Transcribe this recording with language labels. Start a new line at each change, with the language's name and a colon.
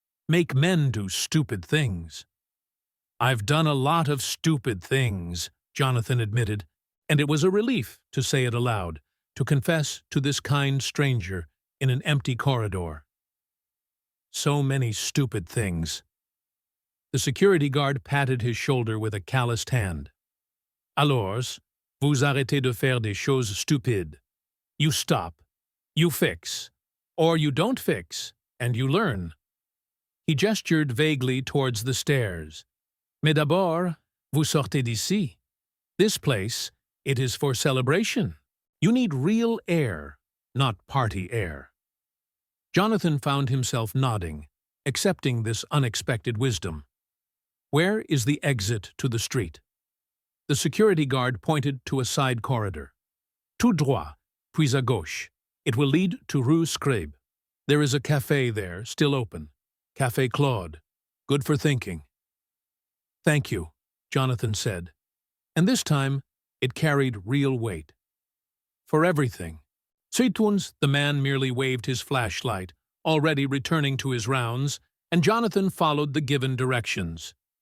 English: Make men do stupid things." "I've done a lot of stupid things," Jonathan admitted, and it was a relief to say it aloud, to confess to this kind stranger in an empty corridor. So many stupid things. The security guard patted his shoulder with a calloused hand.
French: "Alors, vous arrêtez de faire des choses stupides.
English: You stop. You fix. Or you don't fix, and you learn." He gestured vaguely towards the stairs.
French: "Mais d'abord, vous sortez d'ici.
English: This place, It is for celebration. You need real air, not party air. Jonathan found himself nodding, accepting this unexpected wisdom. Where is the exit to the street? The security guard pointed to a side corridor.
French: Tout droit, puis à gauche.
English: It will lead to Rue Crave. There is a café there, still open. Café Claude. Good for thinking. Thank you, Jonathan said. And this time, it carried real weight. For everything. Zeituns, the man merely waved his flashlight, already returning to his rounds, and Jonathan followed the given directions.